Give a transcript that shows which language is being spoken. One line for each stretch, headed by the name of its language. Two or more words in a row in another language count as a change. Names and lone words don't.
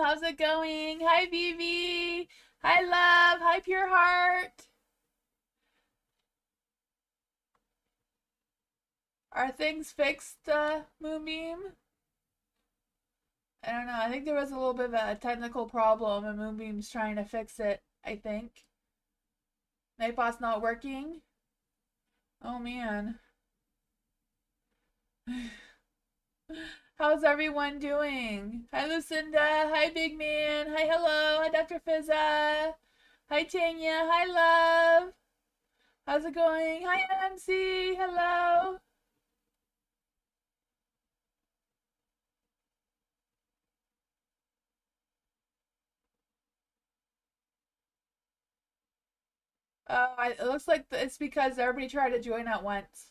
English: How's it going? Hi Vivi. Hi Love. Hi Pure Heart. Are things fixed, Moonbeam? I don't know. I think there was a little bit of a technical problem and Moonbeam's trying to fix it, I think. Nightbot's not working. Oh man. How's everyone doing? Hi Lucinda. Hi Big Man. Hi Hello. Hi Dr. Fizza. Hi Tanya. Hi Love. How's it going? Hi MC. Hello. It looks like it's because everybody tried to join at once.